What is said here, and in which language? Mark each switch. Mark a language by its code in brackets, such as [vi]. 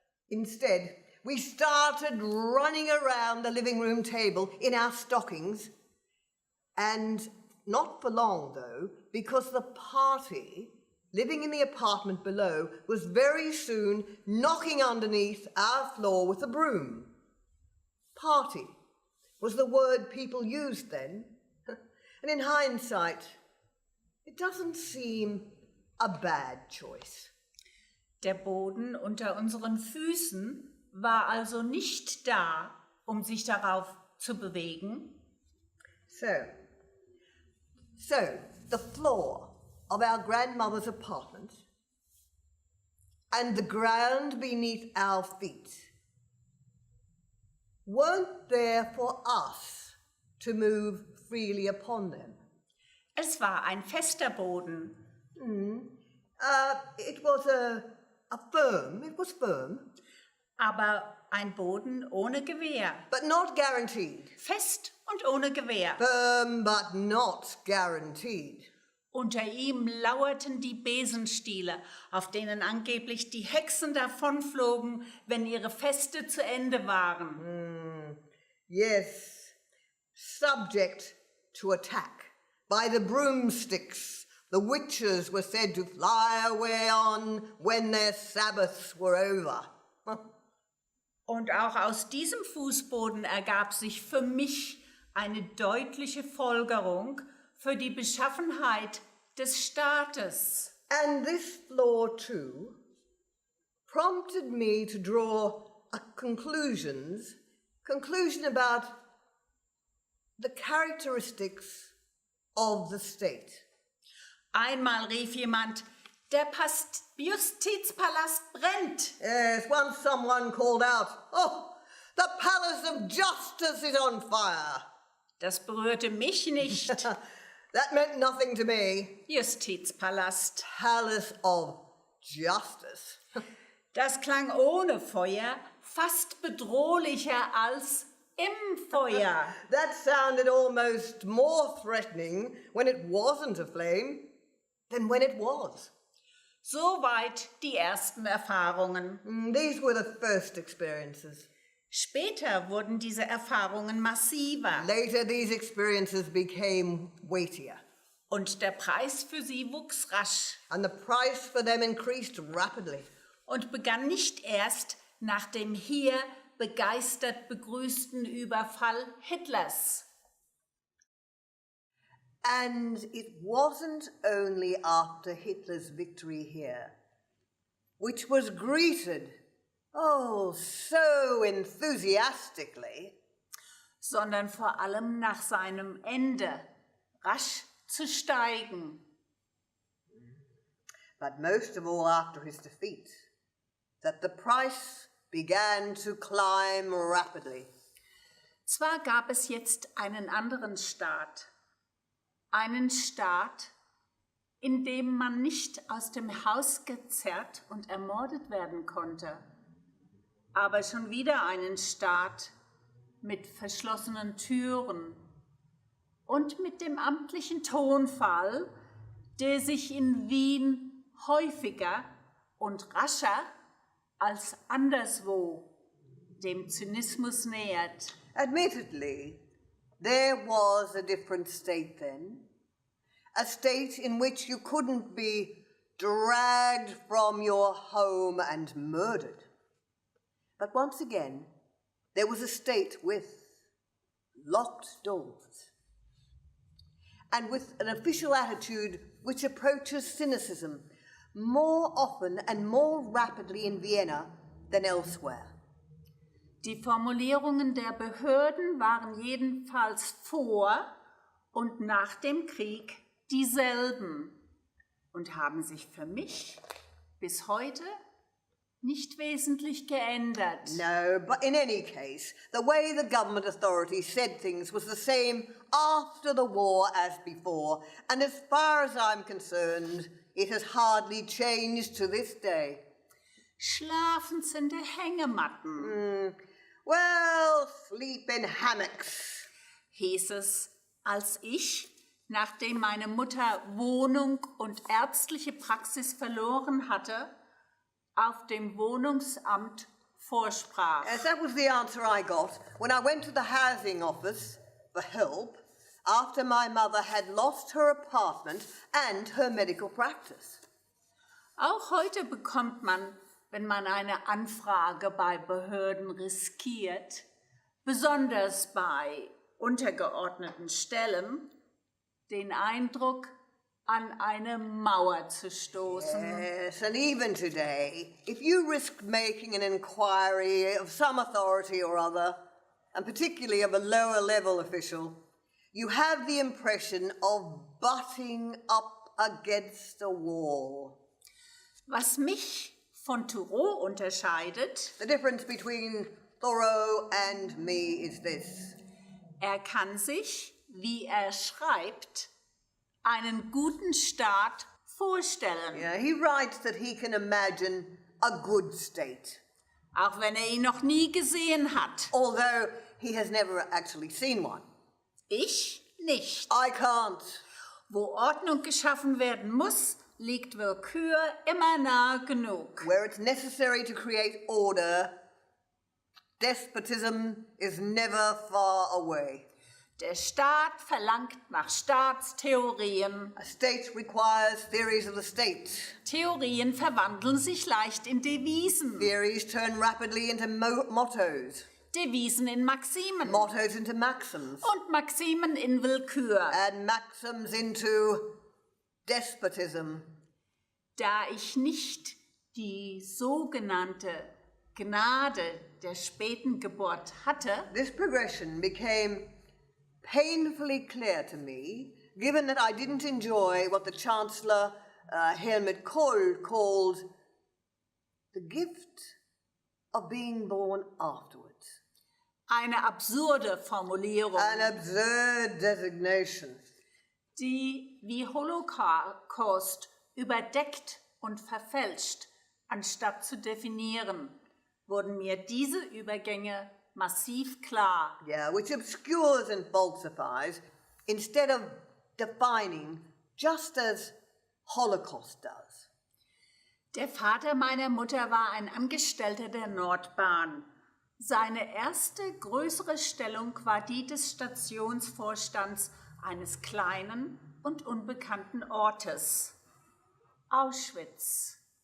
[en] Instead, we started running around the living room table in our stockings, and not for long though, because the party living in the apartment below was very soon knocking underneath our floor with a broom. Party was the word people used then, and in hindsight, it doesn't seem a bad choice. [de] Der Boden unter unseren Füßen war also nicht da, um sich darauf zu bewegen. [en] So the floor of our grandmother's apartment and the ground beneath our feet weren't there for us to move freely upon them. [de] Es war ein fester Boden. [en] It was it was firm, [de] Aber ein Boden ohne Gewehr. [en] but not guaranteed. [de] Fest und ohne Gewehr. [en] Firm, but not guaranteed. [de] Unter ihm lauerten die Besenstiele, auf denen angeblich die Hexen davonflogen, wenn ihre Feste zu Ende waren. [en] Yes, subject to attack by the broomsticks. The witches were said to fly away on when their Sabbaths were over. [de] Und auch aus diesem Fußboden ergab sich für mich eine deutliche Folgerung für die Beschaffenheit des Staates. [en] And this flaw, too, prompted me to draw a conclusion about the characteristics of the state. [de] Einmal rief jemand, der Justizpalast brennt. [en] Yes, once someone called out, "Oh, the palace of justice is on fire." [de] Das berührte mich nicht. [en] That meant nothing to me. [de] Justizpalast. [en] Palace of justice. [de] Das klang ohne Feuer fast bedrohlicher als im Feuer. [en] That sounded almost more threatening when it wasn't a flame than when it was. [de] Soweit die ersten Erfahrungen. [en] These were the first experiences. [de] Später wurden diese Erfahrungen massiver. [en] Later, these experiences became weightier. [de] Und der Preis für sie wuchs rasch. [en] And the price for them increased rapidly. [de] Und begann nicht erst nach dem hier begeistert begrüßten Überfall Hitlers. [en] And it wasn't only after Hitler's victory here, which was greeted, oh, so enthusiastically, [de] sondern vor allem nach seinem Ende rasch zu steigen. [en] but most of all after his defeat, that the price began to climb rapidly. [de] Zwar gab es jetzt einen anderen Staat, einen Staat, in dem man nicht aus dem Haus gezerrt und ermordet werden konnte, aber schon wieder einen Staat mit verschlossenen Türen und mit dem amtlichen Tonfall, der sich in Wien häufiger und rascher als anderswo dem Zynismus nähert. [en] Admittedly, there was a different state then, a state in which you couldn't be dragged from your home and murdered. But once again, there was a state with locked doors and with an official attitude which approaches cynicism more often and more rapidly in Vienna than elsewhere. [de] Die Formulierungen der Behörden waren jedenfalls vor und nach dem Krieg dieselben und haben sich für mich bis heute nicht wesentlich geändert. [en] No, but in any case, the way the government authorities said things was the same after the war as before, and as far as I'm concerned, it has hardly changed to this day. [de] Schlafend in der Hängematten, [en] Well, sleep in hammocks. [de] hieß es, als ich, nachdem meine Mutter Wohnung und ärztliche Praxis verloren hatte, auf dem Wohnungsamt vorsprach. [en] Yes, that was the answer I got when I went to the housing office for help after my mother had lost her apartment and her medical practice. [de] Auch heute bekommt man, wenn man eine Anfrage bei Behörden riskiert, besonders bei untergeordneten Stellen, den Eindruck, an eine Mauer zu stoßen. [en] Yes, and even today, if you risk making an inquiry of some authority or other, and particularly of a lower level official, you have the impression of butting up against a wall. [de] Was mich von Thoreau unterscheidet, [en] The difference between Thoreau and me is this. [de] er kann sich, wie er schreibt, einen guten Staat vorstellen, [en] Yeah, he writes that he can imagine a good state, [de] auch wenn er ihn noch nie gesehen hat. [en] although he has never actually seen one. [de] Ich nicht. [en] I can't. [de] Wo Ordnung geschaffen werden muss, liegt Willkür immer nahe genug. [en] Where it's necessary to create order, despotism is never far away. [de] Der Staat verlangt nach Staatstheorien. [en] A state requires theories of the state. [de] Theorien verwandeln sich leicht in Devisen. [en] Theories turn rapidly into mottos. [de] Devisen in Maximen. [en] Mottos into maxims. [de] Und Maximen in Willkür. [en] And maxims into despotism. [de] Da ich nicht die sogenannte Gnade der späten Geburt hatte, [en] This progression became painfully clear to me, given that I didn't enjoy what the Chancellor Helmut Kohl called the gift of being born afterwards. [de] eine absurde Formulierung, [en] An absurd designation. [de] die wie Holocaust überdeckt und verfälscht, anstatt zu definieren, wurden mir diese Übergänge massiv klar. [en] Yeah, which obscures and falsifies instead of defining, just as Holocaust does. [de] Der Vater meiner Mutter war ein Angestellter der Nordbahn. Seine erste größere Stellung war die des Stationsvorstands eines kleinen und unbekannten Ortes, Auschwitz.